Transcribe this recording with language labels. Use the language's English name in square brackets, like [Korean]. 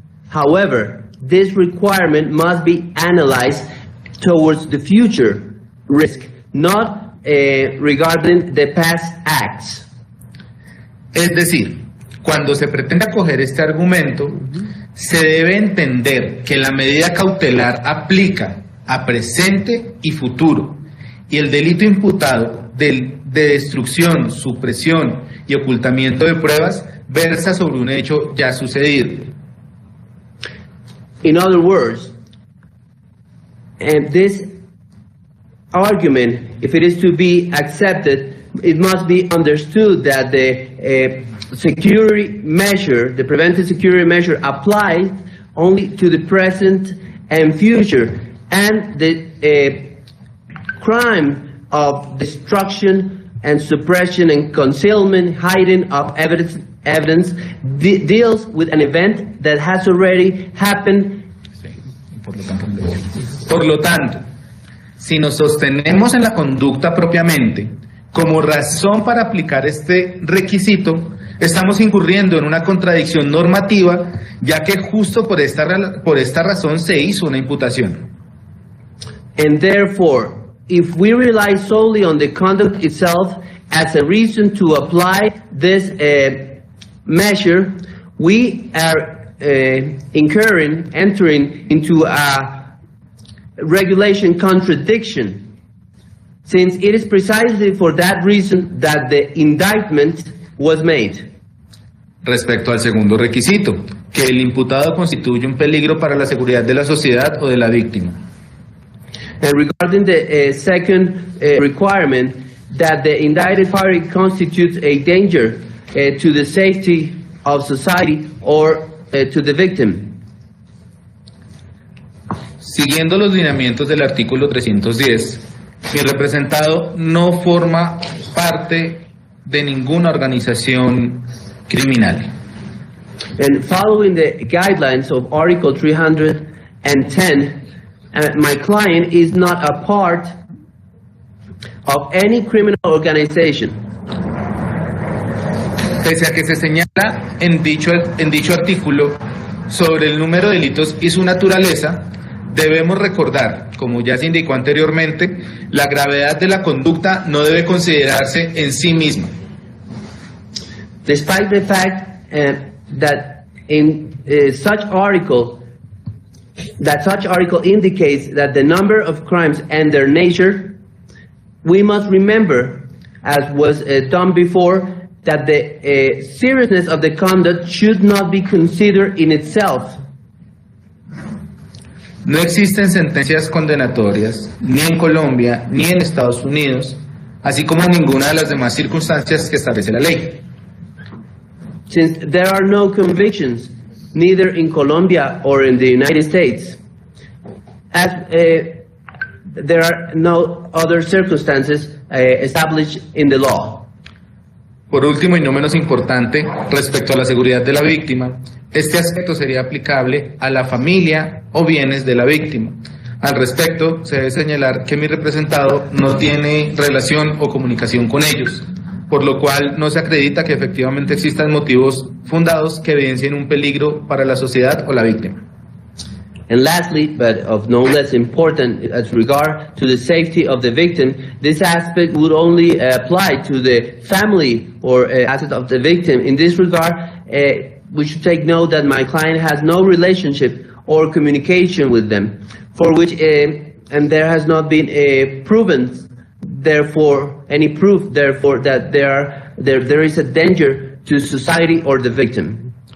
[English] However, this requirement must be analyzed towards the future risk, not regarding the past acts. [Spanish] Es decir, cuando se pretende acoger este argumento, se debe entender que la medida cautelar aplica a presente y futuro, y el delito imputado de destrucción, supresión y ocultamiento de pruebas versa sobre un hecho ya sucedido. [English] In other words, this argument, if it is to be accepted, it must be understood that the security measure, the preventive security measure, applies only to the present and future, and the crime of destruction and suppression and concealment, hiding of evidence deals with an event that has already happened. [Spanish] Por lo tanto, si nos sostenemos en la conducta propiamente como razón para aplicar este requisito, estamos incurriendo en una contradicción normativa, ya que justo por esta razón se hizo una imputación. [English] And therefore, if we rely solely on the conduct itself as a reason to apply this measure, we are entering into a regulation contradiction, since it is precisely for that reason that the indictment was made. [Spanish] Respecto al segundo requisito, que el imputado constituye un peligro para la seguridad de la sociedad o de la víctima. [English] And regarding the second requirement, that the indicted party constitutes a danger to the safety of society or to the victim. [Spanish] Siguiendo los lineamientos del artículo 310, Mi representado no forma parte de ninguna organización criminal. [English] And following the guidelines of Article 310, my client is not a part of any criminal organization. [Spanish] Pese a que se señala en dicho artículo sobre el número de delitos y su naturaleza, debemos recordar, como ya se indicó anteriormente, la gravedad de la conducta no debe considerarse en sí misma. [English] Despite the fact that in such article indicates that the number of crimes and their nature, we must remember, as was done before, that the seriousness of the conduct should not be considered in itself. [Spanish] No existen sentencias condenatorias, ni en Colombia, ni en Estados Unidos, así como en ninguna de las demás circunstancias que establece la ley. [English] Since there are no convictions, neither in Colombia or in the United States, as there are no other circumstances established in the law. [Spanish] Por último y no menos importante, respecto a la seguridad de la víctima, este aspecto sería aplicable a la familia o bienes de la víctima. Al respecto, se debe señalar que mi representado no tiene relación o comunicación con ellos, por lo cual no se acredita que efectivamente existan motivos fundados que evidencien un peligro para la sociedad o la víctima. [English] And lastly, but of no less important as regard to the safety of the victim, this aspect would only apply to the family or asset of the victim. In this regard, we should take note that my client has no relationship or communication with them, for which, and there has not been proven, therefore, any proof, therefore, that there is a danger to society or the victim.